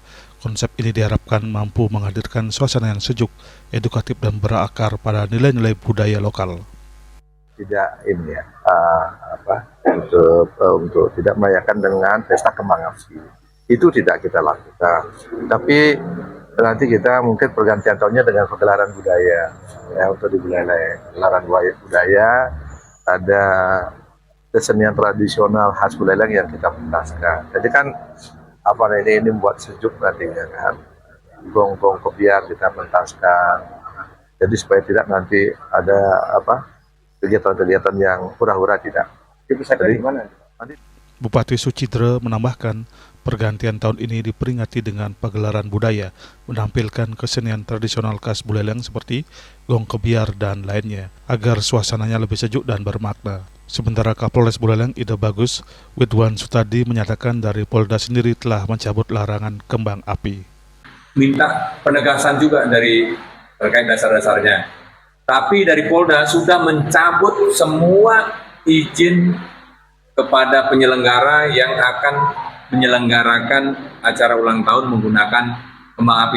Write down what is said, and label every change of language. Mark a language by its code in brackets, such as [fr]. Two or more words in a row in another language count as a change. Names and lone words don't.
[id] Konsep ini diharapkan mampu menghadirkan suasana yang sejuk, edukatif dan berakar pada nilai-nilai budaya lokal. Tidak ini ya untuk tidak merayakan dengan pesta kembang api, itu tidak kita lakukan, tapi nanti kita mungkin pergantian tahunnya dengan pagelaran budaya ya, untuk di Buleleng. Pagelaran budaya, ada kesenian tradisional khas Buleleng yang kita pentaskan. Jadi kan ini membuat sejuk nantinya kan, gong-gong kebiar kita pentaskan, jadi supaya tidak nanti ada kegiatan-kegiatan yang hura-hura, tidak. Itu saya dari mana? Bupati Sucitra menambahkan, pergantian tahun ini diperingati dengan pagelaran budaya, menampilkan kesenian tradisional khas Buleleng seperti gong kebiar dan lainnya, agar suasananya lebih sejuk dan bermakna. Sementara Kapolres Buleleng Ida Bagus, Widwan Sutadi menyatakan dari Polda sendiri telah mencabut larangan kembang api. Minta penegasan juga dari terkait dasar-dasarnya. Tapi dari Polda sudah mencabut semua izin kepada penyelenggara yang akan menyelenggarakan acara ulang tahun menggunakan kembang api.